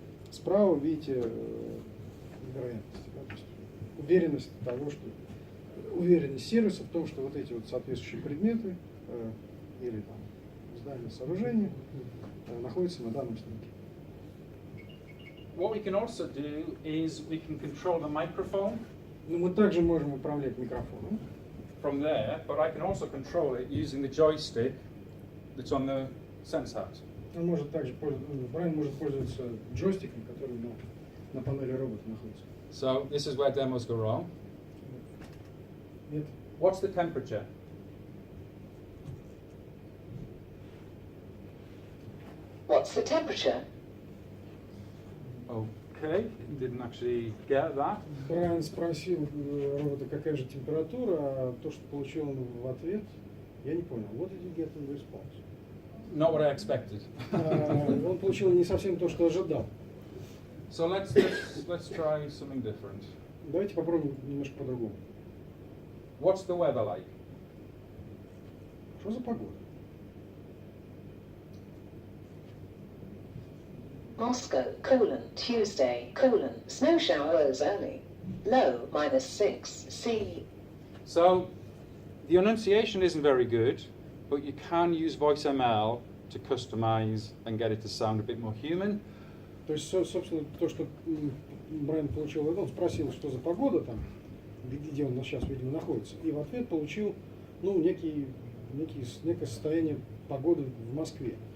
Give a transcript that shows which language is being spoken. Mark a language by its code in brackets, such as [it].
[ru] Справа видите вероятность, да, то есть уверенность того, что уверенность сервиса в том, что вот эти вот соответствующие предметы или там здания, сооружения находятся на данном снимке. [en] What we can also do is we can control the microphone [ru] Но мы также можем управлять микрофоном [en] from there, but I can also control it using the joystick that's on the sense hat. [ru] Он может также Брайан может пользоваться джойстиком, который на панели робота находится. [en] So this is where demos go wrong. [ru] Нет. [en] What's the temperature? What's the temperature? Okay, didn't actually get that. [ru] Брайан спросил робота, какая же температура, а то, что получил он в ответ, я не понял. [en] What did you get in response? Not what I expected. [ru] Он получил не совсем то, что ожидал. [en] So let's try something different. [ru] Давайте попробуем немножко по-другому. [en] What's the weather like? [ru] Что за погода? [en] Moscow, Tuesday, snow showers only. Low -6 C. So the enunciation isn't very good, but you can use VoiceML to customize and get it to sound a bit more human. [ru] То есть, собственно, то, что Брайан получил, он спросил, что за погода там, где он сейчас, видимо, находится, и в ответ получил, некое состояние погоды в Москве.